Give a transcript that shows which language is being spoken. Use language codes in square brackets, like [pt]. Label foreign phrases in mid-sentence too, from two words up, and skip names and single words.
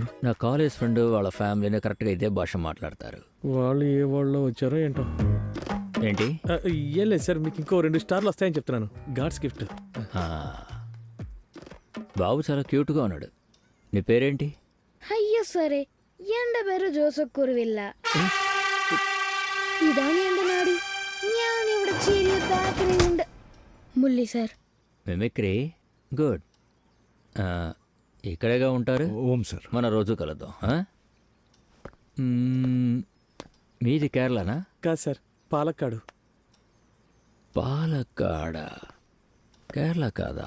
[te] నా [en] college friend [te] వాళ్ళ ఫ్యామిలీని కరెక్ట్గా ఇదే భాష మాట్లాడతారు. వాళ్ళు ఏ వాళ్ళలో వచ్చారో ఏంటో. ఏంటి? ఏం లేదు సార్, మీకు ఇంకో 2 స్టార్లు వస్తాయని చెప్తున్నాను. [en] God's gift. [te] బాబు చాలా క్యూట్గా ఉన్నాడు. నీ పేరేంటి? అయ్యో సరే, [ml] എന്റെ പേര് ജോസഫ് കുറുവില്ല. ഇതാണ് എന്റെ നാട്. ഞാൻ ഇവിടെ ചെറിയ ബേക്കറി ഉണ്ട്. [te] ముల్లి సార్. [en] mimicry good. [te] ఇక్కడేగా ఉంటారు? ఓం సార్. మన రోజు కలుద్దాం. మీది కేరళనా? కాదు సార్, పాలక్కాడు. పాలక్కాడ, కేరళ కాదా?